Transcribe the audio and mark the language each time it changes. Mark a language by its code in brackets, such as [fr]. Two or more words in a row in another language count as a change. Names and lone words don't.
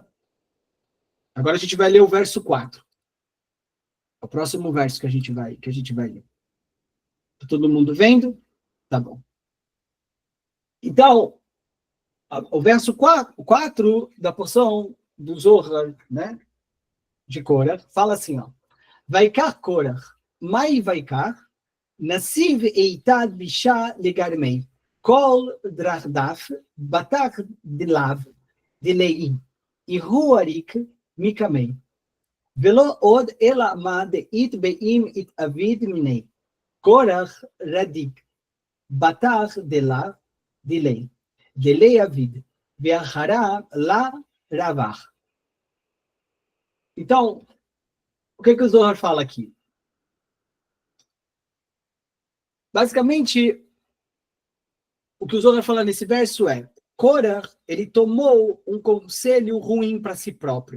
[pt] Agora a gente vai ler o verso 4. É o próximo verso que a gente vai ler. Tá todo mundo vendo? Tá bom. Então, o verso 4 da porção do Zohar, né, de Korach, fala assim, ó. [arc] Vaikar Korach, mai vaikar, nasiv eitad bisha legarmei, kol drardaf, batak dilav, dilei, ihu arik mikamei. Velo od ela amad it beim it avid minei. Korach radik, batak dilav, dilei. Delei avid, ve'achara la ravach. [pt] Então, o que o Zohar fala aqui? Basicamente, o que o Zohar fala nesse verso é: Korach, ele tomou um conselho ruim para si próprio.